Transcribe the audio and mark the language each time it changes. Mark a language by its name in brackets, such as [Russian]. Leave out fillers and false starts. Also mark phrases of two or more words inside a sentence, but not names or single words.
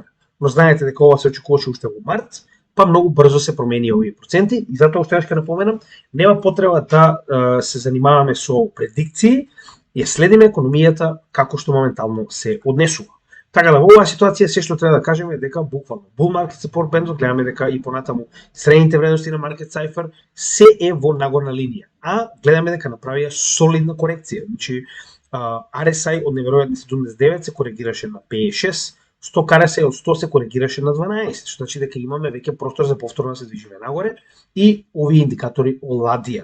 [Macedonian] Но знаете дека ова се очекуваше уште во март, па многу брзо се промени овие проценти и затоа уште ќе напоменам, нема потреба да се занимаваме со предикции, ја следиме економијата како што моментално се однесува. Така да во оваа ситуација се што треба да кажеме е дека буквално [English] bull market support band [Macedonian] гледаме дека и понатаму средните вредности на [English] market cipher [Macedonian] се е во нагорна линија, а гледаме дека направија солидна корекција. Значи RSI од неверојатни 79 се коригираше на 56, 100 RSI од 100 се коригираше на 12, што значи дека имаме веќе простор за повторно да се движиме нагоре и овие индикатори оладија.